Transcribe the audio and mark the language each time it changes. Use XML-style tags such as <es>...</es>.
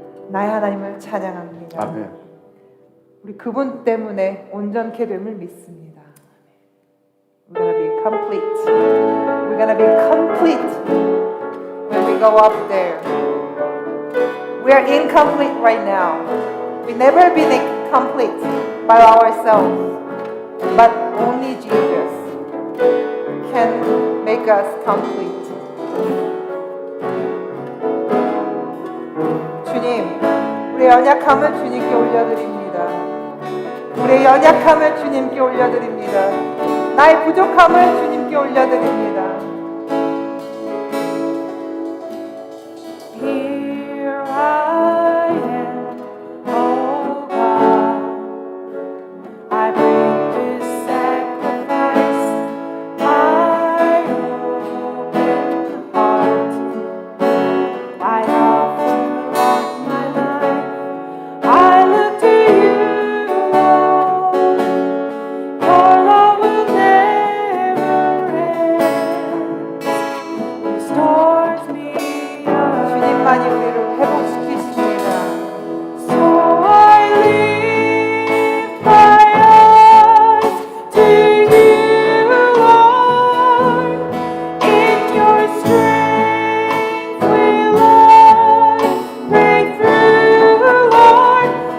<ko>나의 하나님을 찬양합니다. 아멘. 우리 그분 때문에 온전케 됨을 믿습니다.</ko> <en>We're gonna be complete. We're gonna be complete when we go up there. We are incomplete right now. We never been complete by ourselves, but only Jesus can make us complete.</en> <ko>주님, 우리의 연약함을 주님께 올려드립니다. 우리의 연약함을 주님께 올려드립니다. 나의 부족함을 주님께 올려드립니다.</ko> <en>Here I am, oh God, I bring this sacrifice, my open heart. I offer up my life, I look to you, Lord. Your love will never end. Restores me.</en> <ko>주님만이 우리를 회복시키십니다.</ko> <en>So I lift my eyes to you, Lord. In your strength will I break through, Lord.</en>